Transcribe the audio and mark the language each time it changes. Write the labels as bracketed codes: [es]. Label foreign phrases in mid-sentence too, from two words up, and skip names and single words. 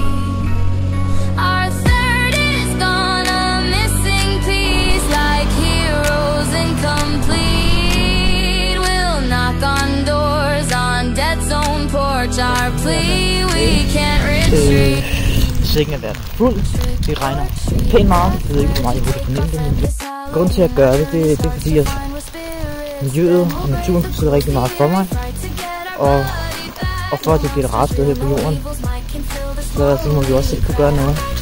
[en] Our third is gone, a missing piece, like heroes incomplete. We'll knock on doors on death's own porch, our plea we can't retreat. [da] Sengen er været fuld. Det regner pænt meget. Jeg ved ikke, hvor meget jeg burde fornemme det, men grunden til at gøre det, det er fordi, at miljøet og naturen betyder rigtig meget for mig. Og for at det bliver et rart sted her på jorden, så må vi også selv kunne gøre noget.